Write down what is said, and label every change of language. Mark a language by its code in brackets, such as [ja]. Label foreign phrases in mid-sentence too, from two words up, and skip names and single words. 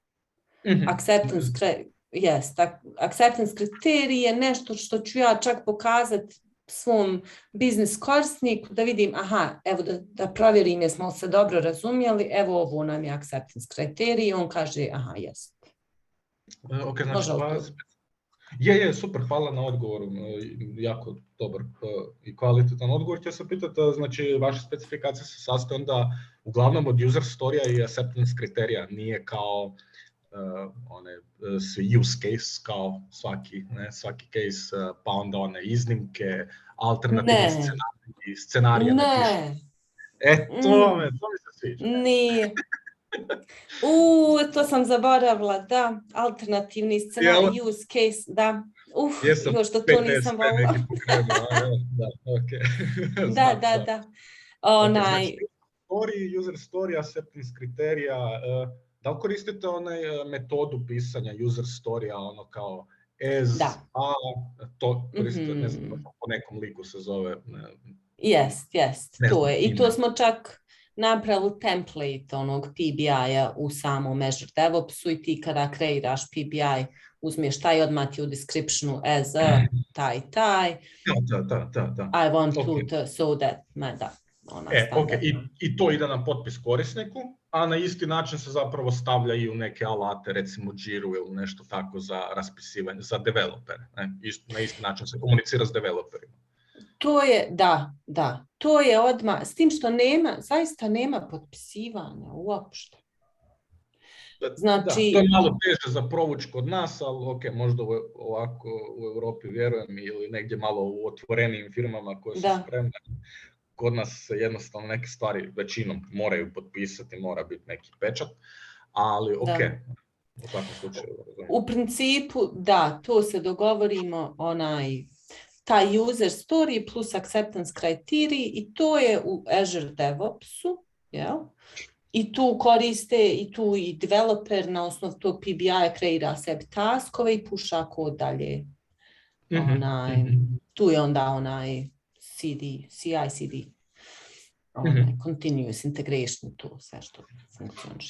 [bs] Acceptance kriterij je nešto što ću ja čak pokazati svom biznis korisniku da vidim, evo da provjerim jesmo se dobro razumjeli, evo ovo nam je acceptance kriterij i on kaže, jest. Ok, znači, je, super, hvala na odgovoru, jako dobar i kvalitetan odgovor. Htio sam pitati, znači, vaše specifikacije se sastoje onda uglavnom od user storija i acceptance kriterija, nije kao [en] use case, [bs] kao svaki case, pa onda one iznimke, alternativni scenarije ne pišu. To mi se sviđa. Nije. To sam zaboravila, da, alternativni scenarij, [en] use case, [bs] da. Još da to nisam volila. Da. [en] User story, [bs] acceptance kriterija, da li koristite metodu pisanja user storija, kao to koristite, ne znam, po nekom liku se zove. Jest, to je. I to smo čak napravili template onog PBI-a u samom Azure DevOpsu i ti kada kreiraš PBI uzmiješ taj odmah ti u descriptionu [en] as a [bs] taj. [en] I want to so that, [bs] I to ide na potpis korisniku, a na isti način se zapravo stavlja i u neke alate, recimo Jiru ili nešto tako za raspisivanje, za developere. Na isti način se komunicira s developerima. To je, da, to je odmah, s tim što zaista nema potpisivanja uopšte. Znači, to je malo teže za provući kod nas, ali možda ovako u Europi vjerujem ili negdje malo u otvorenijim firmama koje su spremne. Kod nas se jednostavno neke stvari većinom moraju potpisati, mora biti neki pečat, ali u svakom slučaju. U principu, da, to se dogovorimo, taj [en] user story [bs] plus acceptance kriterij i to je u Azure DevOpsu, i tu koriste i developer na osnovu tog PBI-a kreira sebi taskove i puša kod dalje. Tu je onda CI/CD, [en] continuous integration, [bs] to sve što funkcioniše.